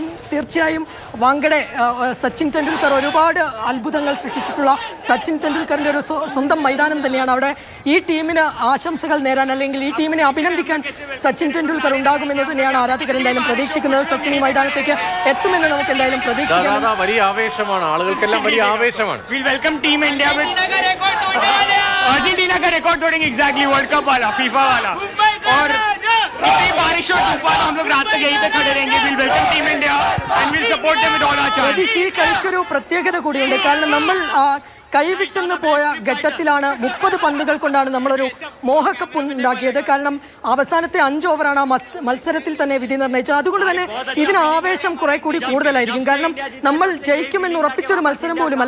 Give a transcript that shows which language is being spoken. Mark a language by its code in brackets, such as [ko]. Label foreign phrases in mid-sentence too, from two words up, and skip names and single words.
[ml] തീർച്ചയായും വാങ്കഡെ സച്ചിൻ ടെണ്ടുൽക്കർ ഒരുപാട് അത്ഭുതങ്ങൾ സൃഷ്ടിച്ചിട്ടുള്ള സച്ചിൻ ടെണ്ടുൽക്കറിൻ്റെ ഒരു സ്വന്തം മൈതാനം തന്നെയാണ്. അവിടെ ഈ ടീമിന് ആശംസകൾ നേരാൻ അല്ലെങ്കിൽ ഈ ടീമിനെ അഭിനന്ദിക്കാൻ സച്ചിൻ ടെണ്ടുൽക്കർ ഉണ്ടാകുമെന്ന് തന്നെയാണ് ആരാധകർ എന്തായാലും പ്രതീക്ഷിക്കുന്നത്. സച്ചിൻ ഈ മൈതാനത്തേക്ക് എത്തുമെന്ന് നമുക്ക് എന്തായാലും പ്രതീക്ഷിക്കാം. വലിയ ആവേശമാണ്, ആളുകൾക്കെല്ലാം വലിയ ആവേശമാണ്. [hi] अर्जेंटीना का रिकॉर्ड तोड़ेंगे [en] exactly World Cup [hi] वाला, फीफा वाला. और इतनी बारिश और तूफान हम लोग रात तक यहीं पे खड़े रहेंगे. [en] will welcome Team India and will support them with all our chance. [ml] ഈ കളിക്കൊരു പ്രത്യേകത കൂടിയുണ്ട്. കാരണം നമ്മൾ കൈവിട്ടെന്ന് പോയ ഘട്ടത്തിലാണ് 30 പന്തുകൾ കൊണ്ടാണ് നമ്മളൊരു മോഹക്കപ്പ് ഉണ്ടാക്കിയത്. കാരണം അവസാനത്തെ 5 ഓവറാണ് ആ മത്സരത്തിൽ തന്നെ വിധി നിർണ്ണയിച്ചത്. അതുകൊണ്ട് തന്നെ ഇതിന് ആവേശം കുറെ കൂടി കൂടുതലായിരിക്കും. കാരണം നമ്മൾ ജയിക്കുമെന്ന് ഉറപ്പിച്ചൊരു മത്സരം പോലുമല്ല.